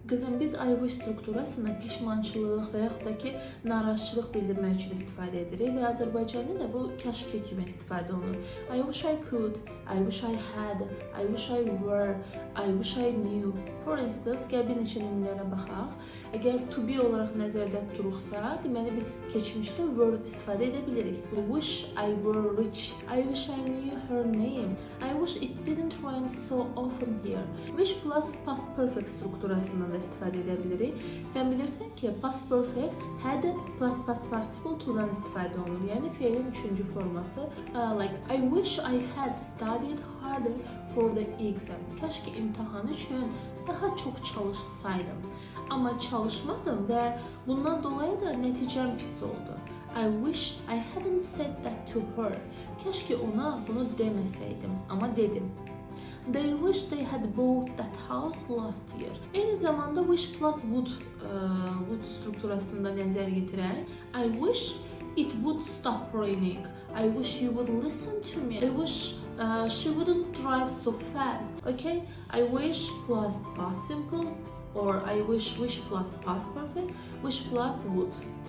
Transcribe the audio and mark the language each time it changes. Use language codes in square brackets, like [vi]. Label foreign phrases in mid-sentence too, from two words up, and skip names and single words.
[az] Qızım, biz [en] I wish [az] strukturasını peşmançılıq və yaxud da ki, narazıçılıq bildirmək üçün istifadə edirik və Azərbaycanda da bu kəşke kimi istifadə olunur. [en] I wish I could, I wish I had, I wish I were, I wish I knew. For instance, [az] gəl bir neçə nümunələrə baxaq. Əgər [en] to be [az] olaraq nəzərdə tuturuqsa, deməli biz keçmişdə were istifadə edə bilirik. [en] I wish I were rich, I wish I knew her name, I wish it didn't rain so often here. Wish plus past perfect [az] strukturasından da istifadə edə bilirik. Sən bilirsən ki, [en] past perfect had plus past participle to- [az] dan istifadə olunur. Yəni feilin üçüncü forması. [en] Like I wish I had studied harder for the exam. [az] Kəşke imtahan üçün daha çox çalışsaydım. Amma çalışmadım və bundan dolayı da nəticəm pis oldu. [en] I wish I hadn't said that to her. [az] Kəşke ona bunu deməsəydim, amma dedim. [en] They wish they had bought that house last year. [az] Eyni zamanda [en] wish plus would [az] strukturasında nəzər yetirək. [en] I wish it would stop raining. I wish you would listen to me. I wish she wouldn't drive so fast. Okay? I wish plus past simple or I wish plus past perfect, wish plus would.